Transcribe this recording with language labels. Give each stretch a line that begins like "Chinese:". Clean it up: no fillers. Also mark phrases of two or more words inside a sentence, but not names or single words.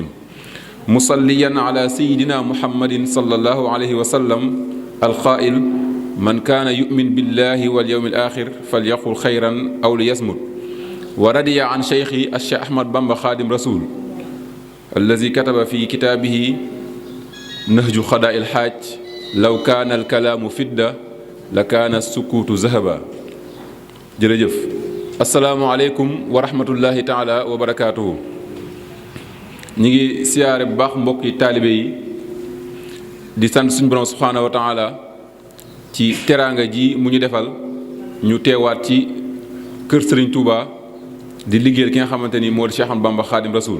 Arabic: مصليا على سيدنا محمد صلى الله عليه وسلم القائل من كان يؤمن بالله واليوم الآخر فليقل خيرا أو ليصمت. ورضي عن شيخي الشيخ أحمد بامبا خادم رسول الذي كتب في كتابه نهج قضاء الحاج لو كان الكلام فضة لكان السكوت ذهبا. jërëjëf السلام عليكم ورحمة الله تعالى وبركاته.
Wolof: ñi ngi siyaare bu baax mbokki taalibe yi di sant suñu borom
Arabic: سبحانه وتعالى
Wolof: ci teraanga ji mu ñu defal ñu teewaat ci kër Serigne Touba di liggéeyal ki nga xamante ni moo di Cheikh Ahmadou Bamba Khadim Rasoul.